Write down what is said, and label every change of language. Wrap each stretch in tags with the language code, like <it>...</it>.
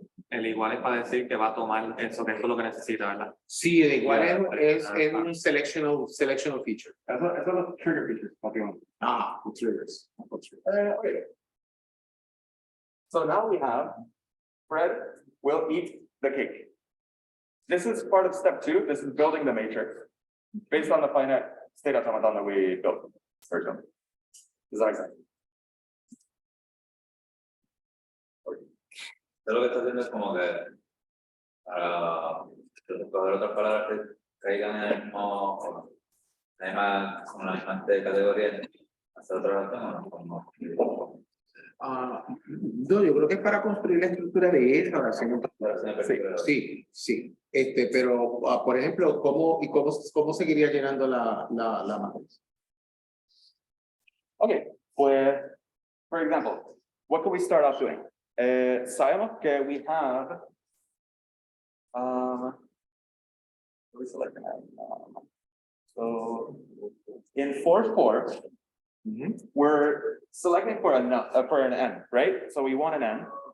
<es>el igual es para decir que va a tomar eso, que eso es lo que necesita, ¿verdad? sí, el igual es un selectional feature. Eso es los trigger features, básicamente.</es> <en>The triggers. Okay. So now we have Fred will eat the cake. This is part of step 2. This is building the matrix based on the finite state automaton that we built. Does that make sense?</en> <es>Lo que está haciendo es como que para coger otras palabras que caigan en el mismo, además con la misma categoría, ¿Se trata? No, yo creo que es para construir la estructura de esa oración. Sí, sí. Pero, por ejemplo, ¿cómo seguiría llenando la matriz?</es> <en>Okay, pues, for example, what could we start off doing?</en> <es>Sabemos que</es> <en>we have, what we select that? So in 4-4, we're selecting for an n, right? So we want an n.</en>